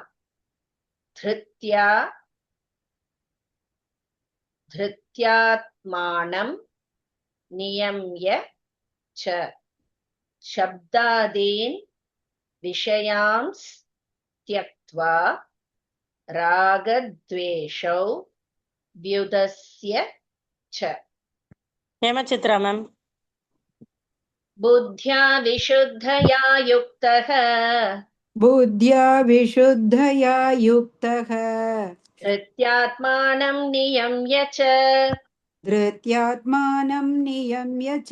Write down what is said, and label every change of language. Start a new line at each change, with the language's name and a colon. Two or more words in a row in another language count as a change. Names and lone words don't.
Sanskrit: धृत्या धृत्यात्मानं नियम्य च शब्दादीन् विषयांस् त्यक्त्वा रागद्वेषौ व्युदस्य च. ஹேமசித்ரா மேம். बुद्ध्या विशुद्धया युक्तः बुद्ध्या विशुद्धया युक्तः धृत्यात्मानं नियम्य च धृत्यात्मानं नियम्य च